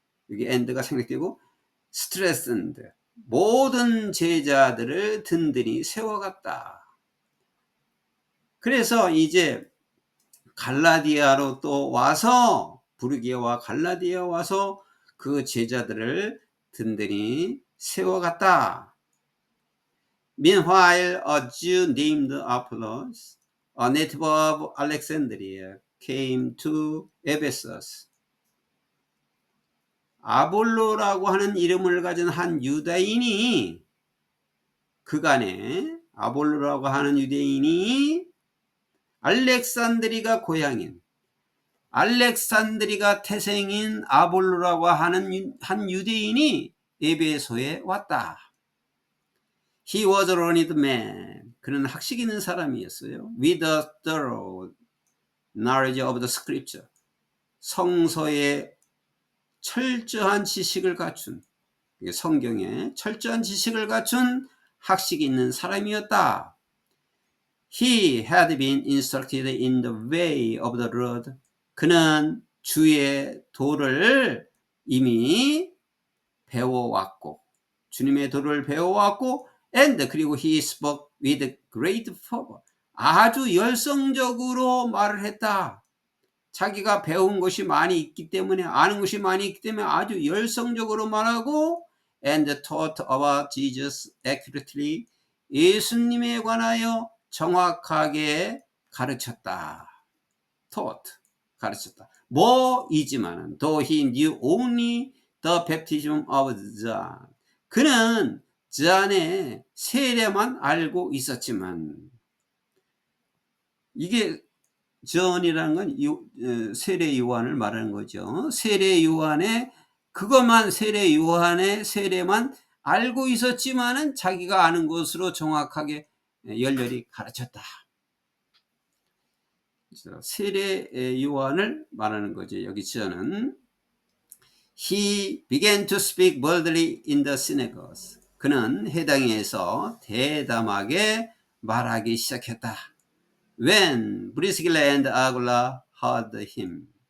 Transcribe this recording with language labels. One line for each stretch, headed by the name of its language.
Korean: 여기 and가 생략되고 strengthened 모든 제자들을 든든히 세워갔다. 그래서 이제 갈라디아로 또 와서 부르기아와 갈라디아 와서 그 제자들을 든든히 세워갔다.
English: Meanwhile, a Jew named Apollos, a native of Alexandria, came to Ephesus.
Korean: 아볼로라고 하는 이름을 가진 한 유다인이 그간에 아볼로라고 하는 유대인이 알렉산드리가 고향인 알렉산드리가 태생인 아볼로라고 하는 한 유대인이 에베소에 왔다.
English: He was a learned man.
Korean: 그는 학식 있는 사람이었어요.
English: With a thorough knowledge of the scripture.
Korean: 성서의 철저한 지식을 갖춘 성경에 철저한 지식을 갖춘 학식 있는 사람이었다.
English: He had been instructed in the way of the Lord.
Korean: 그는 주의 도를 이미 배워왔고 주님의 도를 배워왔고 and 그리고
English: he spoke with great fervor.
Korean: 아주 열성적으로 말을 했다. 자기가 배운 것이 많이 있기 때문에 아는 것이 많이 있기 때문에 아주 열성적으로 말하고
English: and taught about Jesus accurately.
Korean: 예수님에 관하여 정확하게 가르쳤다.
English: taught
Korean: 가르쳤다. 뭐이지만은
English: though he knew only the baptism of John.
Korean: 그는 잔의 세례만 알고 있었지만 이게 전이라는 건 세례 요한을 말하는 거죠. 세례 요한의 그것만 세례 요한의 세례만 알고 있었지만은 자기가 아는 것으로 정확하게 열렬히 가르쳤다. 세례 요한을 말하는 거죠. 여기 저는
English: He began to speak boldly in the synagogues.
Korean: 그는 회당에서 대담하게 말하기 시작했다.
English: When Priscilla and Aquila heard him.